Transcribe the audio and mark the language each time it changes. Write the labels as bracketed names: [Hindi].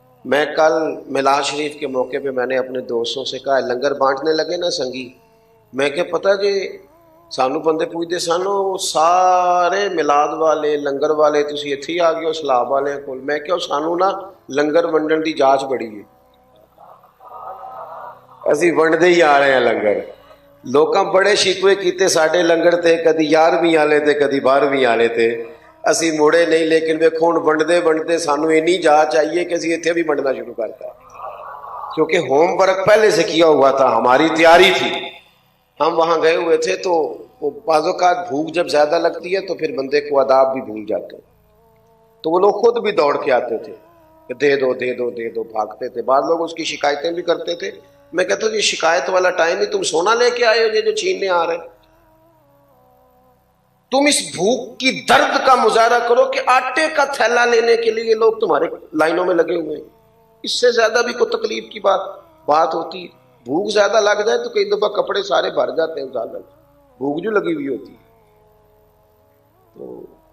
[Urdu] میں کل میلاد شریف کے موقع پہ میں نے اپنے دوستوں سے کہا لنگر بانٹنے لگے [Punjabi] نا سنگی، میں کہ پتہ جی سانو بندے پوچھتے سانو سارے میلاد والے لنگر والے تسی اتھی آ گئے ہو سلاب والے کول. میں کہ سانو نا لنگر ونڈن دی جاچ بڑی ہے، اسی ونڈتے ہی آ رہے ہیں لنگر. لوکاں بڑے شکوے کیتے ساڈے لنگر تے، کدی 11ویں والے تے کدی 12ویں والے تے، اسی موڑے نہیں. لیکن ویکھو ہن ونڈتے ونڈتے سانو اینی جاچ چاہیے کہ اسی اتنے بھی ونڈنا شروع کرتا، [Urdu] کیونکہ ہوم ورک پہلے سے کیا ہوا تھا، ہماری تیاری تھی. ہم وہاں گئے ہوئے تھے تو بعض اوقات بھوک جب زیادہ لگتی ہے تو پھر بندے کو آداب بھی بھول جاتے ہیں. تو وہ لوگ خود بھی دوڑ کے آتے تھے کہ دے دو دے دو دے دو، بھاگتے تھے. بعض لوگ اس کی شکایتیں بھی کرتے تھے. میں کہتا ہوں یہ شکایت والا ٹائم نہیں، تم سونا لے کے آئے ہو یہ جو چھیننے آ رہے. تم اس بھوک کی درد کا مظاہرہ کرو کہ آٹے کا تھیلا لینے کے لیے لوگ تمہارے لائنوں میں لگے ہوئے ہیں. اس سے زیادہ بھی کوئی تکلیف کی بات ہوتی ہے؟ بھوک زیادہ لگ جائے تو کئی دفعہ کپڑے سارے بھر جاتے ہیں، بھوک جو لگی ہوئی ہوتی ہے. تو